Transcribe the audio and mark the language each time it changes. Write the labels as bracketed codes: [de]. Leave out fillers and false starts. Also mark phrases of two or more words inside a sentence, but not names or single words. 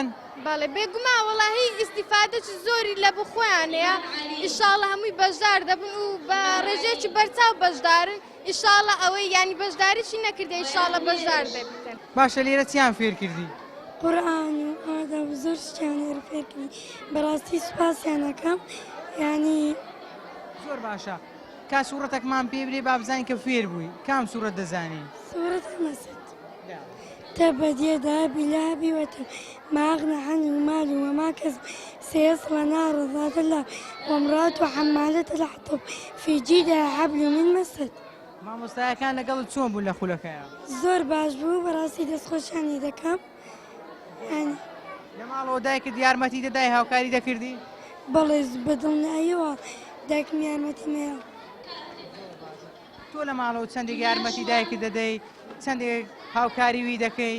[ckb] بەڵێ بێگومان وڵاهی ئیسیفادەی زۆری لە بخۆیان هەیە ئینشاڵڵا هەمووی بەشدار دەبن و بە ڕێژێکی بەرچاو بەشدارن ئینشاڵڵا ئەوەی ینی بەشداریشی نەکردی ئینشاڵڵا بەشدار دەبن. باشە لێرە چیان فێر کردی قورئان و ئاداب زۆر شتیان لێرە فێر کردی بەڕاستی سوپاسیان دەکەم ینی زۆر باشە کا سوورەتێکمان پێ بێ با بزانین کە فێر بووی کام سوورەت دەزانی [ar] سورة المسد تبت يدا بلهب وتب ما أغنى عنه ماله وما كسب سيصلى نار ذات الله وامرأته حمالة الحطب في جيدها حبل من مسد. [ckb] مامۆستایەکان لەگەڵ چۆن بوو لە خولەکەیە زۆر باش بوو بەڕاستی دەستخۆشیانی دەکەم لە ماڵەوە دایکت یارمەتی دەدای هاوکاری دەکردی بەڵێ بەدڵنیاییەوە دایکم یارمەتی مێڵ. تۆ لە ماڵەوە چەندێک یارمەتی دایکت دەدەی چەندێک هاوکاریوی دەکەی